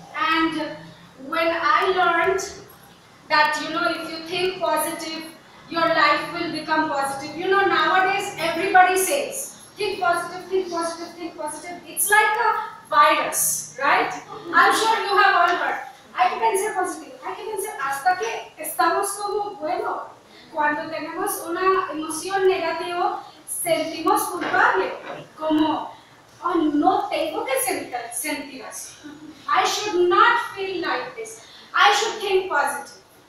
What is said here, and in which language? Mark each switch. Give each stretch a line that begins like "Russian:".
English: And when I learned that, you know, if you think positive, your life will become positive. You know, nowadays everybody says, think positive, think positive, think positive. It's like a virus, right? I'm sure you have all heard.
Spanish: Hay que pensar positivo, hay que pensar hasta que estamos como, bueno, cuando tenemos una emoción negativa, sentimos culpable, como, oh, no tengo que sentir así.
English: I should not feel like this. I should think positive.